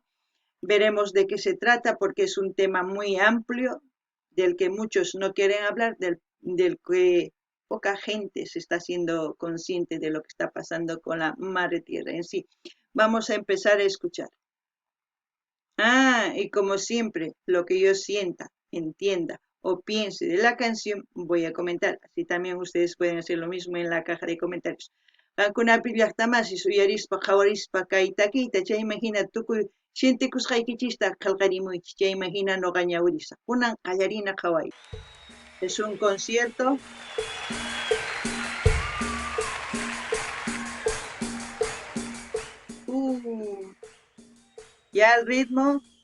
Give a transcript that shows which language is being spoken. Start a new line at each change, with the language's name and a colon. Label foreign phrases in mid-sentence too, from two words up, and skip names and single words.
Spanish: Veremos de qué se trata porque es un tema muy amplio, del que muchos no quieren hablar, del que poca gente se está siendo consciente de lo que está pasando con la Madre Tierra en sí. Vamos a empezar a escuchar. Y como siempre, lo que yo sienta, entienda o piense de la canción, voy a comentar. Así también ustedes pueden hacer lo mismo en la caja de comentarios.
Quechua: Qankunapi llaqtamasis uyarispa qhawarispa kay takiyta chay imagina tukuy shintikusqaykichista qillqarimuychis chay imagina noqa ñawrisa kunan qallarina qhaway.
Spanish: Es un concierto. Ya el ritmo.